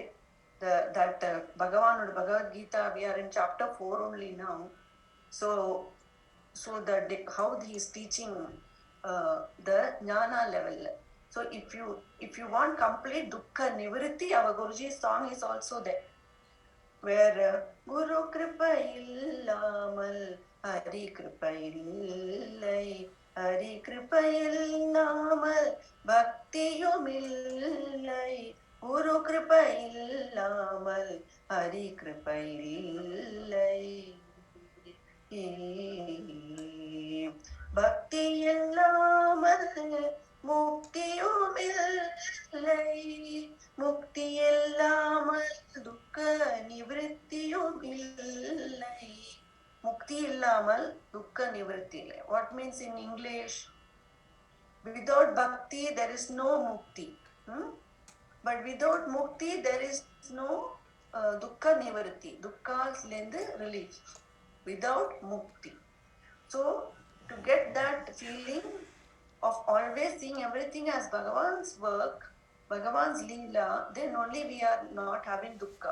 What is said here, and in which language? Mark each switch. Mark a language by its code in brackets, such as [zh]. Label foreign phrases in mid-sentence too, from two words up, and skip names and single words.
[en] That Bhagavan or Bhagavad Gita, we are in chapter 4 only now. So how he is teaching the jnana level. So if you want complete [sa] दुःख निवृत्ति, [en] our Guruji's song is also there, where [ta] குரு கிருபா இல்லாமல் ஹரி கிருபா இல்லை, ஹரி கிருபா இல்லாமல் பக்தியும் இல்லை, குரு கிருபா இல்லாமல் ஹரி கிருபா இல்லை. பக்தி இல்லாமல் முக்தியும் இல்லை, முக்தி இல்லாமல் துக்க நிவృత్తిயும் இல்லை, முக்தி இல்லாமல் துக்க நிவృత్తి இல்லை. [en] What means in English? Without bhakti there is no mukti, but without mukti there is no [sa] दुःख निवृत्ति, [en] dukkha's relief. Without mukti. So, to get that feeling of always seeing everything as Bhagavan's work, Bhagavan's leela, then only we are not having dukkha.